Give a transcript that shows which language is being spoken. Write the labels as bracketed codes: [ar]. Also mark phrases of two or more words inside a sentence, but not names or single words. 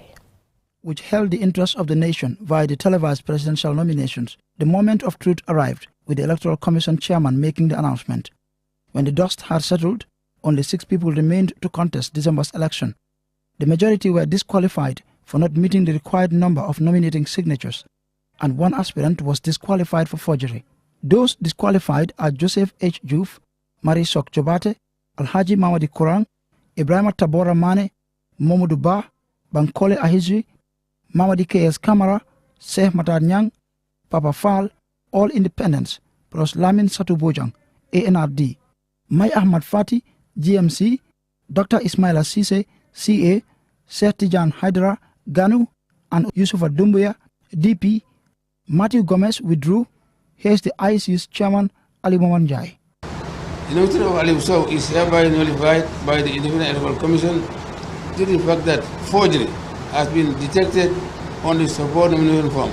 [en] Which held the interests of the nation via the televised presidential nominations, the moment of truth arrived, with the Electoral Commission chairman making the announcement. When the dust had settled, only 6 people remained to contest December's election. The majority were disqualified for not meeting the required number of nominating signatures, and 1 aspirant was disqualified for forgery. Those disqualified are Joseph H. Juf, Marie Sok Jobate, Alhaji Mamadi Kurang, Ibrahima Tabora Mane, Momodu Ba, Bankole Ahizri, Mamadi K.S. Kamara, Sheikh Matar Nyang, Papa Fall, all independents, plus Lamin Satu Bojang, ANRD, Mai Ahmad Fati, GMC, Dr. Ismaila Sise, CA, Sheikh Tijan Hydra, GANU, and Yusufa Dumbuya, DP. Matthew Gomez withdrew. Here's the IEC's chairman, Ali Momanjai. The nomination of Ali Sow is hereby nullified by the Independent Electoral Commission due to the fact that forgery has been detected on the support nomination form.